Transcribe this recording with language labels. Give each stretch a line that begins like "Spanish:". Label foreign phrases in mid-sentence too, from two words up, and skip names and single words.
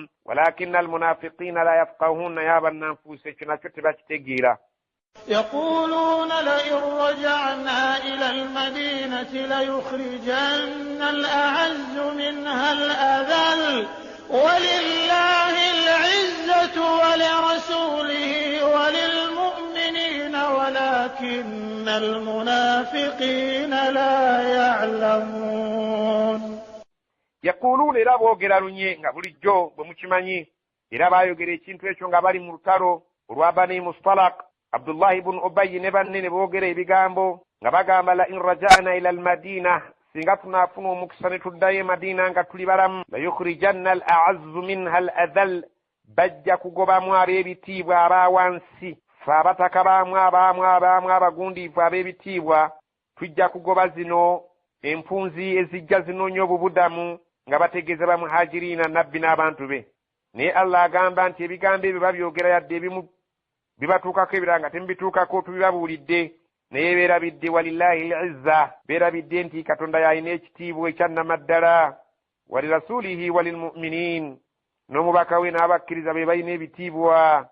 Arabic: ولكن المنافقين لا يفقهون,
Ganda: yabannanfuusi ekyo nakyo tebakitegeera.
Arabic: يقولون لئن رجعنا إلى المدينة ليخرجن الأعز منها الأذل ولله العزة ولرسوله وللمؤمنين ولكن المنافقين لا يعلمون.
Ganda: يقولون era boogera lunye nga bulijjo bwe mukimanyi, era baayogera ekintu ekyo nga bali mu lutalo olwa Bani Mustalaq. Abdullah ibn Ubayy ne banne ne boogera ebigambo nga bagamba
Arabic: لئن رجعنا إلى المدينة,
Ganda: singa tunaafuna omukisa ne tuddayo Madina nga tuli balamu,
Arabic: ليخرجن الأعز منها الأذل,
Ganda: bajja kugobamu ab'ebitiibwa abaawansi. Fe abataka baamu abagundiivu ab'ebitiibwa tujja kugoba zino empunzi ezijja zinoonya obubudamu nga bategeeza bamuhajiriina nabbi n'abantu be. Naye Allah agamba nti ebigambo ebyo babyogera yadde ebimu bibatuukako ebirala nga temubituukako tubibabuulidde, naye beerabidde
Arabic: ولله العزة,
Ganda: beerabidde nti Katonda yalina ekitiibwa ekyannamaddala,
Arabic: ولرسوله وللمؤمنين,
Ganda: n'omubaka we n'abakkiriza be balina ebitiibwa.